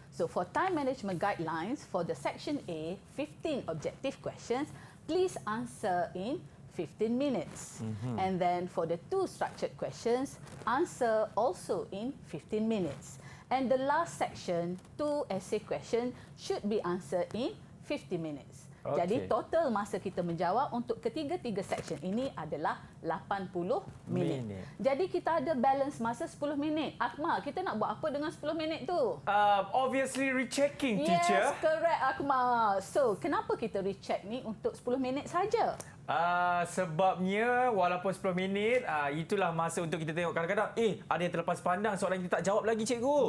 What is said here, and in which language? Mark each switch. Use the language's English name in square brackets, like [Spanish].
[English] So for time management guidelines, for the section A, 15 objective questions, please answer in 15 minutes. And then for the 2 structured questions, answer also in 15 minutes. And the last section, 2 essay questions, should be answered in 50 minutes. [Malay] Jadi total masa kita menjawab untuk ketiga-tiga section ini adalah 80 minit. Jadi kita ada balance masa 10 minit. Akmal, kita nak buat apa dengan 10 minit tu? [English] Obviously rechecking, teacher. Yes, correct, [Malay] Akmal. [English] So, [Malay] kenapa kita recheck ni untuk 10 minit saja? Sebabnya walaupun 10 minit, itulah masa untuk kita tengok kadang-kadang ada yang terlepas pandang soalan yang kita tak jawab lagi, Cikgu.